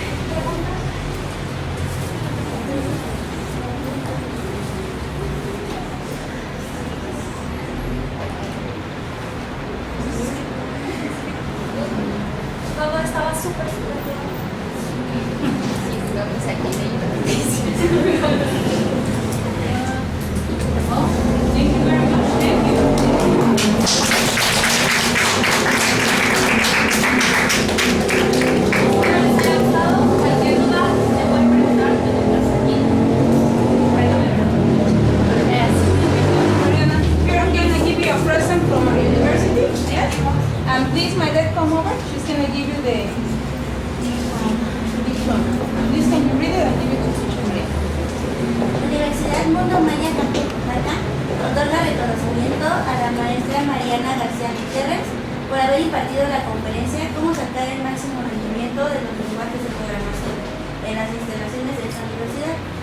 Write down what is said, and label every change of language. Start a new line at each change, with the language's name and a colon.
Spanish: ¿Preguntas? Todo estaba súper bien. Sí, jugamos aquí de Inteligencia.
English: Thank you very much. Thank you.
Spanish: Espero les haya gustado. Cualquier duda me pueden preguntar en el caso aquí.
English: Mariana, here I'm going to give you a present from our university. Yes? And please, my dad, come over. She's going to give you the diploma. And please, can you read it and give it to teacher Mariana?
Spanish: Universidad Mundo Maya Oaxaca otorga reconocimiento a la maestra Mariana García por haber impartido la conferencia Cómo sacar el máximo rendimiento funcionamiento de los lenguajes de programación en las instalaciones de esta universidad.